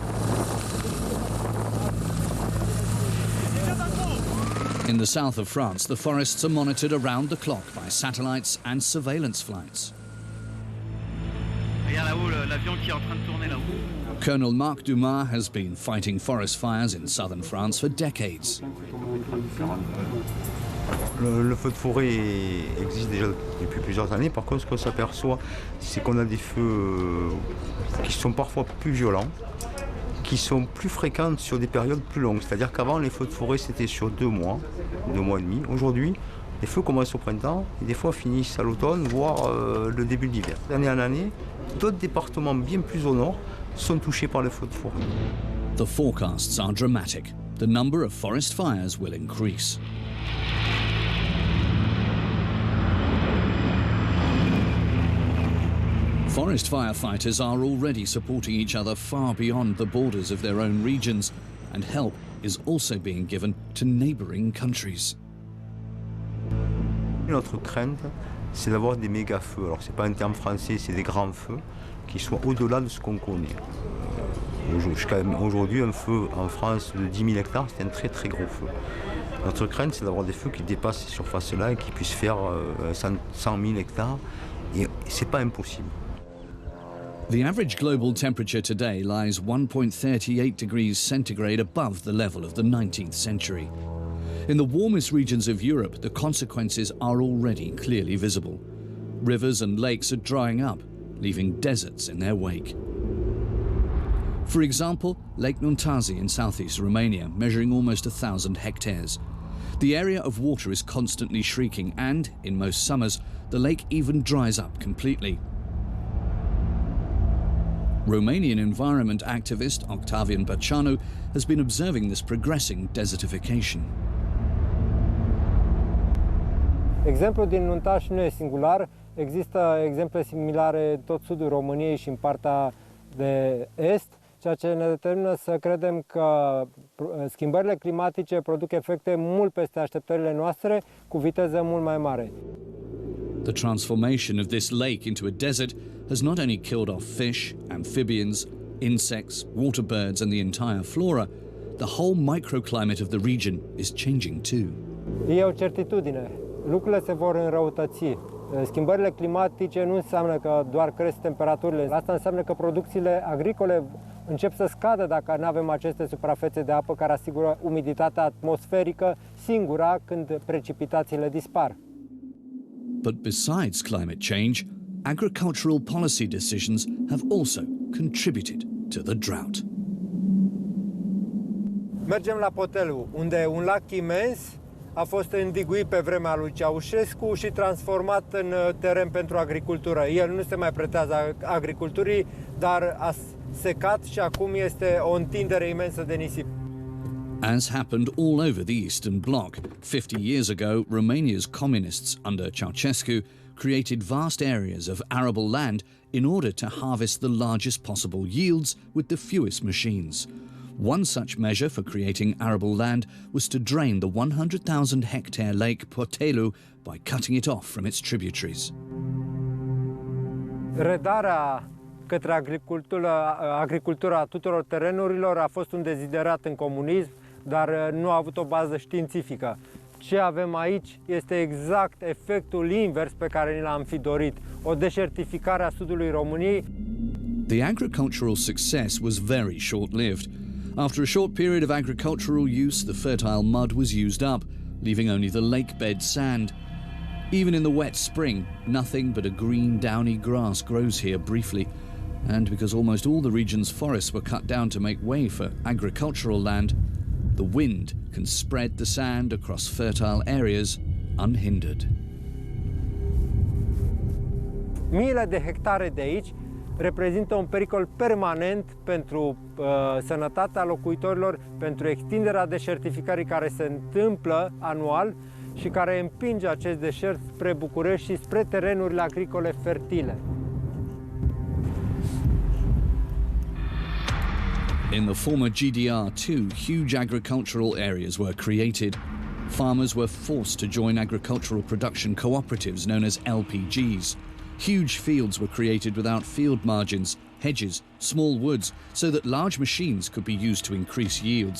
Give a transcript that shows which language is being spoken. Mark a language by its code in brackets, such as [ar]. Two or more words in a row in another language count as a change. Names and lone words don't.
[en] In the south of France, the forests are monitored around the clock by satellites and surveillance flights. Colonel Marc Dumas has been fighting forest fires in southern France for decades. [fr] Le feu de forêt existe déjà depuis plusieurs années. Par contre, ce qu'on s'aperçoit, c'est qu'on a des feux qui sont parfois plus violents, qui sont plus fréquents sur des périodes plus longues. C'est-à-dire qu'avant, les feux de forêt, c'était sur 2 mois et demi. Aujourd'hui, les feux commencent au printemps et des fois finissent à l'automne, voire le début de l'hiver. D'année en année, d'autres départements bien plus au nord sont touchés par les feux de forêt. [en] The forecasts are dramatic. The number of forest fires will increase. Forest firefighters are already supporting each other far beyond the borders of their own regions, and help is also being given to neighbouring countries. [fr] Notre crainte, c'est d'avoir des méga-feux. Alors, c'est pas un terme français, c'est des grands feux qui soient au-delà de ce qu'on connaît. Jusqu'à aujourd'hui, un feu en France de 10 000 hectares, c'est un très très gros feu. Notre crainte, c'est d'avoir des feux qui dépassent ces surfaces-là et qui puissent faire 100 000 hectares. Et c'est pas impossible. [en] The average global temperature today lies 1.38 degrees centigrade above the level of the 19th century. In the warmest regions of Europe, the consequences are already clearly visible. Rivers and lakes are drying up, leaving deserts in their wake. For example, Lake Nuntazi in southeast Romania, measuring almost 1,000 hectares. The area of water is constantly shrinking and, in most summers, the lake even dries up completely. Romanian environment activist Octavian Băceanu has been observing this progressing desertification. [ro] Exemplul din Nuntaș nu e singular, există exemple similare în tot sudul României și în partea de est, ceea ce ne determină să credem că schimbările climatice produc efecte mult peste așteptările noastre, cu viteză mult mai mare. [en] The transformation of this lake into a desert has not only killed off fish, amphibians, insects, water birds and the entire flora, the whole microclimate of the region is changing too. [ro] E o certitudine. Lucrurile se vor înrăutăți. Schimbările climatice nu înseamnă că doar cresc temperaturile. Asta înseamnă că producțiile agricole încep să scadă dacă nu avem aceste suprafețe de apă care asigură umiditatea atmosferică singura când precipitațiile dispar. [en] But besides climate change, agricultural policy decisions have also contributed to the drought. [ro] Mergem la Potelu, unde un lac imens a fost îndiguit pe vremea lui Ceaușescu și transformat în teren pentru agricultură. El nu se mai pretează agriculturii, dar a secat și acum este o întindere imensă de nisip. [en] As happened all over the Eastern Bloc, 50 years ago, Romania's communists under Ceaușescu created vast areas of arable land in order to harvest the largest possible yields with the fewest machines. One such measure for creating arable land was to drain the 100,000 hectare lake Potelu by cutting it off from its tributaries. [ro] Redarea către agricultura tuturor terenurilor a fost un deziderat în comunism, dar nu a avut o bază științifică. Ce avem aici este exact efectul invers pe care ni l-am fi dorit, o deșertificare a sudului României. [en] The agricultural success was very short-lived. After a short period of agricultural use, the fertile mud was used up, leaving only the lake bed sand. Even in the wet spring, nothing but a green, downy grass grows here briefly. And because almost all the region's forests were cut down to make way for agricultural land, the wind can spread the sand across fertile areas unhindered. [ro] Miile de hectare de aici reprezintă un pericol permanent pentru sănătatea locuitorilor, pentru extinderea deșertificării care se întâmplă anual și care împinge acest deșert spre București și spre terenurile agricole fertile. [en] In the former GDR too, huge agricultural areas were created. Farmers were forced to join agricultural production cooperatives known as LPGs. Huge fields were created without field margins, hedges, small woods, so that large machines could be used to increase yields.